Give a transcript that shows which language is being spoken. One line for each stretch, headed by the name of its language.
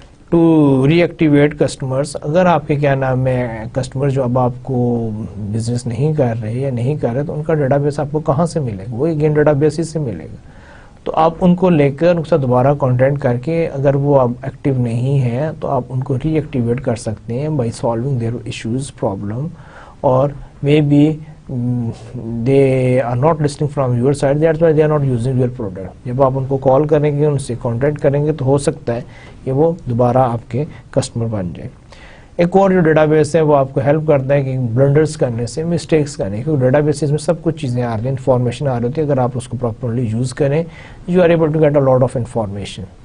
English: To reactivate customers.
Urdu: اگر آپ کے کیا نام ہے کسٹمر جو اب آپ کو بزنس نہیں کر رہے یا نہیں کر رہے تو ان کا ڈیٹا بیس آپ کو کہاں سے ملے گا؟ وہ اگین ڈیٹا بیس ہی سے ملے گا. تو آپ ان کو لے کر ان کے ساتھ دوبارہ کانٹیکٹ کر کے اگر وہ اب ایکٹیو نہیں ہیں تو آپ ان کو ری ایکٹیویٹ کر سکتے ہیں
English: By solving their issues problem. اور may be they are not listening from your side, that's why they are not using your product.
Urdu: جب آپ ان کو کال کریں گے ان سے کانٹیکٹ کریں گے تو ہو سکتا ہے کہ وہ دوبارہ آپ کے کسٹمر بن جائے. ایک اور جو ڈیٹا بیس ہے وہ آپ کو ہیلپ کرتا ہے کہ بلنڈرس کرنے سے، مسٹیکس کرنے، کیونکہ ڈیٹا بیسز میں سب کچھ چیزیں آ رہی ہیں، انفارمیشن آ رہی ہوتی ہے. اگر آپ اس کو پراپرلی یوز کریں
English: You are able to get a lot of information.